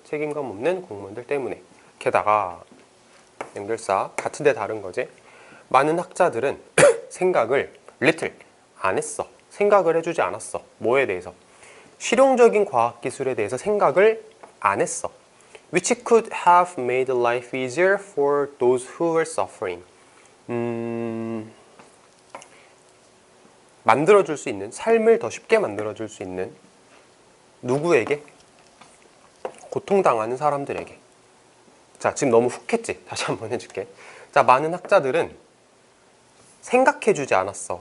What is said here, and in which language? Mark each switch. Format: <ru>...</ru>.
<ko>책임감 없는 공무원들 때문에. 게다가 연결사 같은데 다른 거지. 많은 학자들은 생각을 little 안 했어. 생각을 해주지 않았어. 뭐에 대해서? 실용적인 과학기술에 대해서 생각을 안 했어.</ko> <en>Which could have made life easier for those who were suffering.</en> <ko>만들어줄 수 있는, 삶을 더 쉽게 만들어줄 수 있는, 누구에게? 고통당하는 사람들에게. 자, 지금 너무 훅 했지? 다시 한번 해줄게. 자, 많은 학자들은 생각해주지 않았어.</ko>